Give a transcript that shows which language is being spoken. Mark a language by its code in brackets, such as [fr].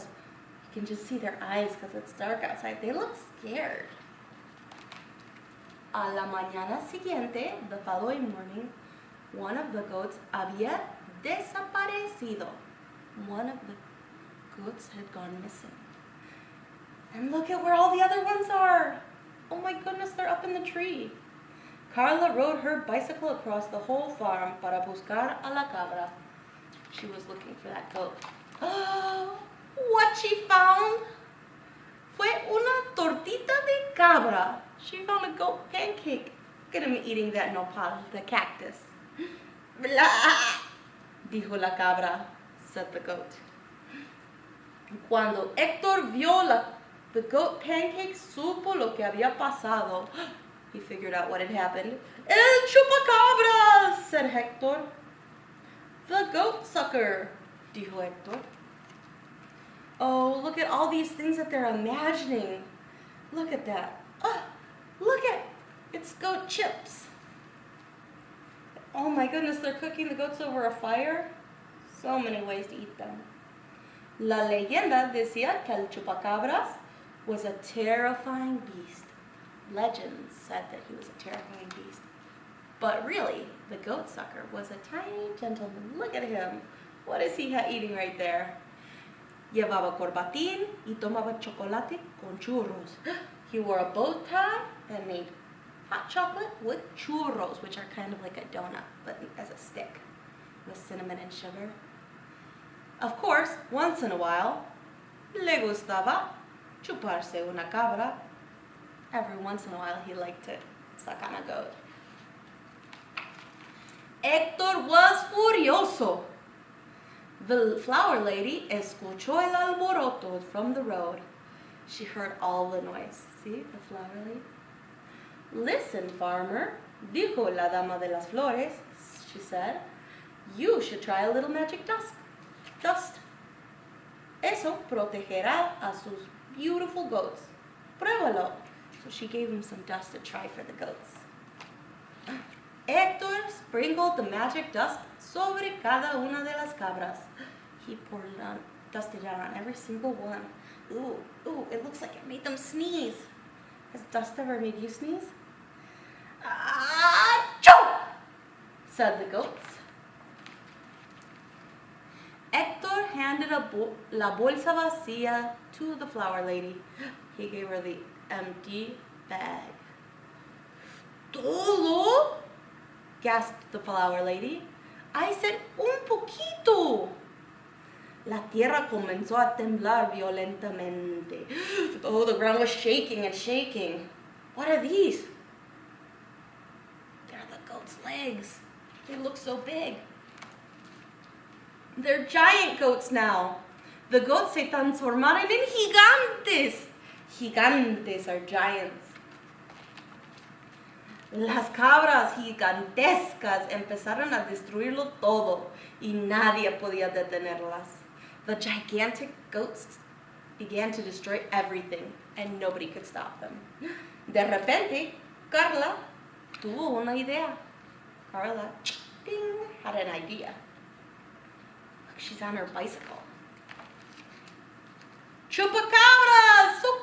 [en] You can just see their eyes because it's dark outside. They look scared. [es] A la mañana siguiente, [en] the following morning, one of the goats [es] había desaparecido. [en] One of the goats had gone missing. And look at where all the other ones are. Oh my goodness, they're up in the tree. Carla rode her bicycle across the whole farm [es] para buscar a la cabra. [en] She was looking for that goat. Oh, what she found [es] fue una tortita de cabra. [en] She found a goat pancake. Look at him eating that nopal, the cactus. [es] Blah, dijo la cabra, [en] said the goat. [es] Cuando Héctor vio [en] the goat pancake, [es] supo lo que había pasado. [en] He figured out what had happened. [es] El chupacabras, [en] said [es] Héctor. [en] The goat sucker, [es] dijo [en] Héctor. Oh, look at all these things that they're imagining. Look at that. Oh, look at, it's goat chips. Oh my goodness, they're cooking the goats over a fire. So many ways to eat them. [es] La leyenda decía que el chupacabras [en] was a terrifying beast. Legends said that he was a terrifying beast. But really, the goat sucker was a tiny gentleman. Look at him. What is he eating right there? [es] Llevaba corbatín y tomaba chocolate con churros. [en] He wore a bow tie and made hot chocolate with churros, which are kind of like a donut, but as a stick with cinnamon and sugar. Of course, once in a while, [es] le gustaba chuparse una cabra. [en] Every once in a while, he liked to suck on a goat. Héctor was furioso. The flower lady [es] escuchó el alboroto [en] from the road. She heard all the noise. See, the flower lady? Listen, farmer, [es] dijo la dama de las flores, [en] she said. You should try a little magic dust. [es] Eso protegerá a sus [en] beautiful goats. [es] Pruébalo. [en] So she gave him some dust to try for the goats. [es] Héctor [en] sprinkled the magic dust [es] sobre cada una de las cabras. [en] He poured it on, dusted it on every single one. Ooh, it looks like it made them sneeze. Has dust ever made you sneeze? Achoo! Said the goats. Héctor handed [es] la bolsa vacía [en] to the flower lady. He gave her the empty bag. ¿Todo? Gasped the flower lady. I said [es] un poquito. La tierra comenzó a temblar violentamente. [en] Oh, the ground was shaking and shaking. What are these? They're the goat's legs. They look so big. They're giant goats now. The goats [es] se transformaron en gigantes. [en] Gigantes are giants. [es] Las cabras gigantescas empezaron a destruirlo todo y nadie podía detenerlas. [en] The gigantic goats began to destroy everything and nobody could stop them. [es] De repente, Carla tuvo una idea. [en] Carla, ding, had an idea. Look, she's on her bicycle. Chupacabras,